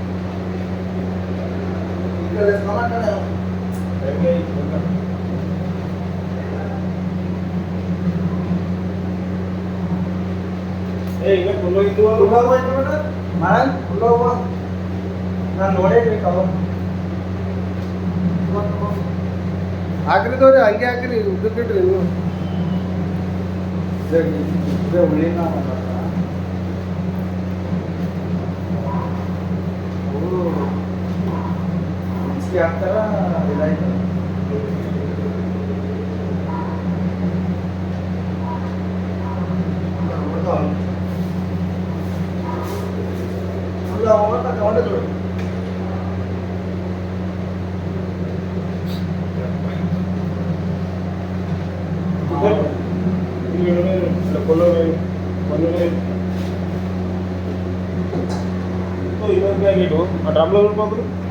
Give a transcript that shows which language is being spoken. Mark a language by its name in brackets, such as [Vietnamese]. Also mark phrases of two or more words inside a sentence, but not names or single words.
[Telugu] ఇంకా పుల్ల ఇద్దు [Kannada] ನಾನು ನೋಡೇಬೇಕು ಅವ ಹಾಕ್ರಿದವ್ರಿ ಹಂಗೆ ಹಾಕ್ರಿ, ಉದ್ದಕ್ಕಿಟ್ರಿ ನೀವು. ಉಳಿನ ಅವರು ಮಿಕ್ಸಿ ಹಾಕ್ತಾರ ಇದಾಯ್ತು. [Telugu] చూడు ఆ డ్రమ్లో పంపులు